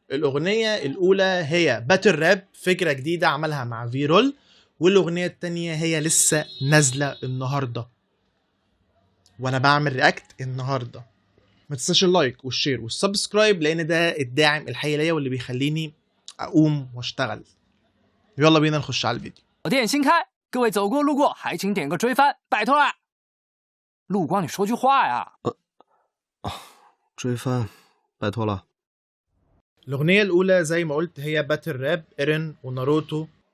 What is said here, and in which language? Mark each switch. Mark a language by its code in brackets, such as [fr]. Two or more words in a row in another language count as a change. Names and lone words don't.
[ar] الاغنيه الاولى هي باتل راب، فكره جديده عملها مع في رول، والاغنيه التانيه هي لسه نازله النهارده وانا بعمل رياكت النهارده. ما تنساش اللايك والشير والسبسكرايب، لان ده الداعم الحقيقي ليا واللي بيخليني اقوم واشتغل. يلا بينا نخش على الفيديو. [zh] 店新开，各位走过路过还请点个追番，拜托啦！陆光，你说句话呀！呃，啊，追番，拜托了。 [ar] الأغنية الأولى زي ما قلت هي باتل راب، إيرين وناروتو.